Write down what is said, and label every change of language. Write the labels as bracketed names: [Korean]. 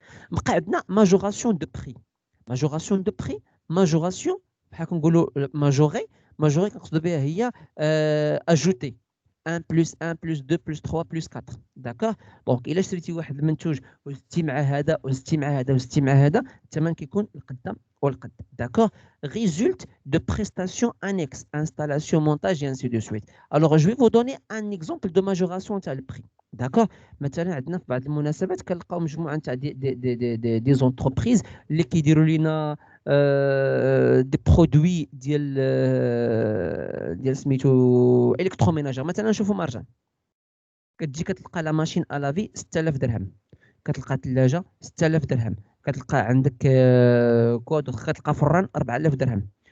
[Arabic] بقى عندنا ماجوراسيون دو بري. ماجوراسيون دو بري، ماجوراسيون بحال كنقولوا ماجوري كنقصدوا بها هي اجوتي 1 بلس 1 بلس 2 بلس 3 بلس 4. داكوغ دونك الا شريتي واحد المنتوج وزدتي مع هذا وزدتي مع هذا وزدتي مع هذا، الثمن كيكون القدام والقد. [French] داكوغ résulte de prestations annexes, installation, montage et ainsi de suite. Alors je vais vous donner un exemple de majoration [Arabic] تاع البري. داكوغ مثلا عندنا في بعض المناسبات كنلقاو مجموعه تاع دي زونتربريز اللي كيديروا لنا دي برودوي ديال سميتو الكتروميناجر. مثلا نشوفوا مارجان، كتجي كتلقى لا ماشين الافي 6000 درهم، كتلقى ثلاجه 6000 درهم، كتلقى عندك كود كتلقى فران 4000 درهم.